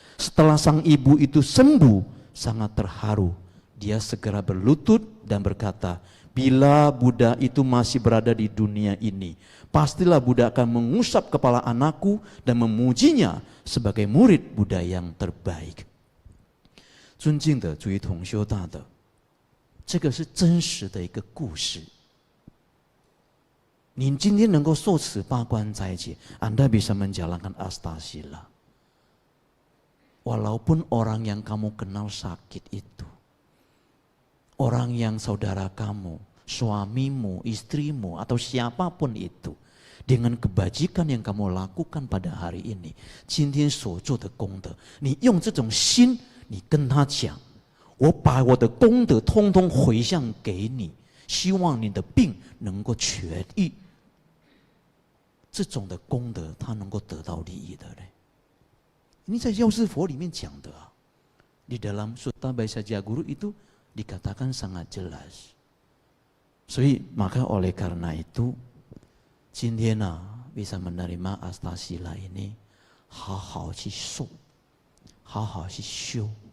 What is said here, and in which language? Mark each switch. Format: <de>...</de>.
<id>Setelah sang ibu itu sembuh, sangat terharu. Dia segera berlutut dan berkata, bila Buddha itu masih berada di dunia ini, pastilah Buddha akan mengusap kepala anakku dan memujinya sebagai murid Buddha yang terbaik.</id> <zh>尊敬的诸位同修大德，这个是真实的一个故事。您今天能够受持八关斋戒，</zh> <id>Anda bisa menjalankan astasila. Walaupun orang yang kamu kenal sakit itu, orang yang saudara kamu, suamimu, istrimu, atau siapapun itu, dengan kebajikan yang kamu lakukan pada hari ini,</id> <zh>今天所做的功德，你用这种心，你跟他讲，我把我的功德通通回向给你，希望你的病能够痊愈。这种的功德，他能够得到利益的嘞。</zh> <id>Ini</id> <zh>在药师佛里面讲的啊，</zh> <id>di dalam Sutta Bhaisajya Guru itu dikatakan sangat jelas.</id> <zh>所以</zh> <id>maka oleh karena itu,</id> <zh>今天啊</zh> <id>bisa menerima astasila ini,</id> <zh>好好去受，好好去修。</zh>